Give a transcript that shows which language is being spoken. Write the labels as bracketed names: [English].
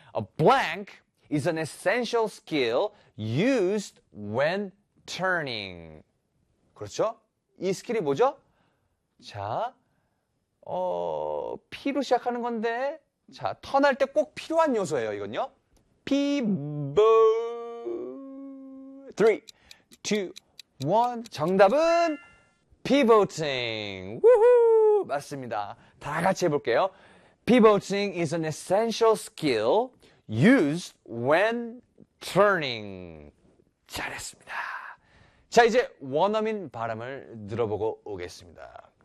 [English] A blank is an essential skill used when turning. [Korean] 그렇죠? 이 스킬이 뭐죠? 자, P로 시작하는 건데, 자, 턴할 때 꼭 필요한 요소예요, 이건요. [English] Pivot. [Korean] 3, 2, 1. 정답은 pivoting. 우후! 맞습니다. 다 같이 해볼게요. [English] Pivoting is an essential skill used when turning. [Korean] 잘했습니다. 자, 이제 원어민 발음을 들어보고 오겠습니다.